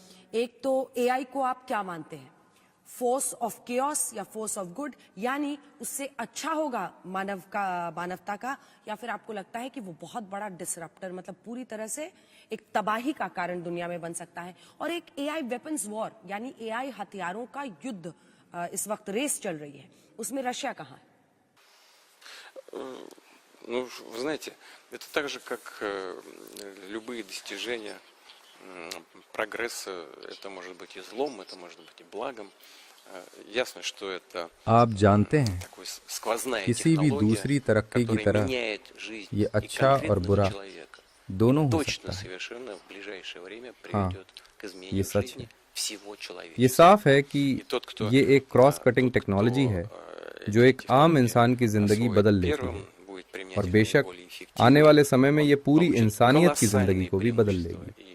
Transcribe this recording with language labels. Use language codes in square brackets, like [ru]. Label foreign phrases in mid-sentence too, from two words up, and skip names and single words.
[hi] एक तो एआई को आप क्या मानते हैं, [en] force of chaos [hi] या [en] force of good, [hi] यानी उससे अच्छा होगा मानवता का, या फिर आपको लगता है कि वो बहुत बड़ा डिसरप्टर, मतलब पूरी तरह से एक तबाही का कारण दुनिया में बन सकता है? और एक [en] AI weapons war, [hi] यानी एआई हथियारों का युद्ध इस वक्त रेस चल रही है, उसमें रशिया कहाँ है? [ru] Ну, вы знаете, это так же, как любые достижения, прогресс, это может быть и злом, это может быть и благом. Ясно, что это [hi] आप जानते हैं, [ru] такой сквозная [hi] किसी भी दूसरी तरक्की की तरह ये अच्छा और बुरा दोनों हो सकता है। हाँ, ये सच है। ये साफ है कि ये एक [en] cross cutting technology [hi] है जो एक आम इंसान की जिंदगी बदल लेती है, और बेशक आने वाले समय में ये पूरी इंसानियत की जिंदगी को भी बदल लेगी।